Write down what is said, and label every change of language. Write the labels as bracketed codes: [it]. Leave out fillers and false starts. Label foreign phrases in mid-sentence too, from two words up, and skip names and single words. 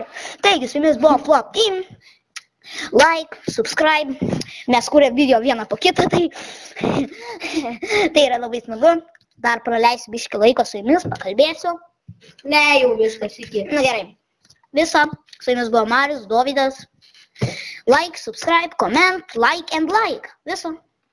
[lt] Taigi, su jumis buvo Vlog Team. [en] Like, subscribe. [lt] Mes kūrėm video vieną po kitą, tai yra labai smagu. Dar praleisiu biškį laiko su jumis, pakalbėsiu. Ne, jau viskas iki. Na gerai. Viso. Su jumis buvo Marius, Dovydas. [en] Like, subscribe, comment, like and like. [lt] Viso.